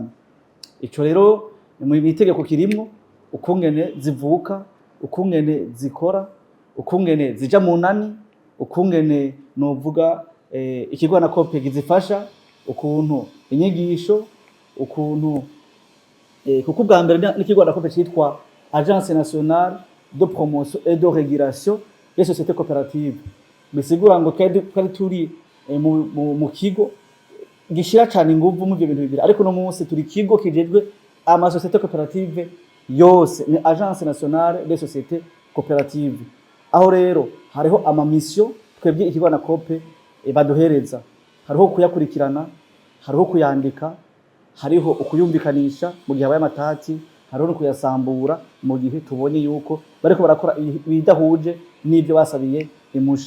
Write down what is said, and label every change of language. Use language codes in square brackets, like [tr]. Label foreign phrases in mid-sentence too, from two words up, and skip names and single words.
[rn] Ico rero mu itegeko kirimo ukungene zivuka, ukungene zikora, ukungene zija mu nani, ukungene novuga ikigwana kope gizifasha, ukuntu inyigisho, ukuntu kuko bwa mbere n'ikigwana kope cyitwa [fr] Agence nationale de promotion et de régulation des sociétés coopératives. [rn] Bisigura ngo twari turi mu kigo gishira cyane inguvu mu byo bintu bibiri ariko no munsi turi kigo kijejwe ama [fr] sociétés coopératives [rn] yose ni [fr] Agence nationale des sociétés coopératives. [rn] Aho rero hariho ama mission twebwe ikigwana kope baduhereza, hariho kuyakurikirana, hariho kuyandika, hariho ukuyumvikanisha mu gihe abaye amatati, hariho no kuyasambura mu gihe tubonye yuko bariko barakora ibidahuje n'ibyo basabiye imusha.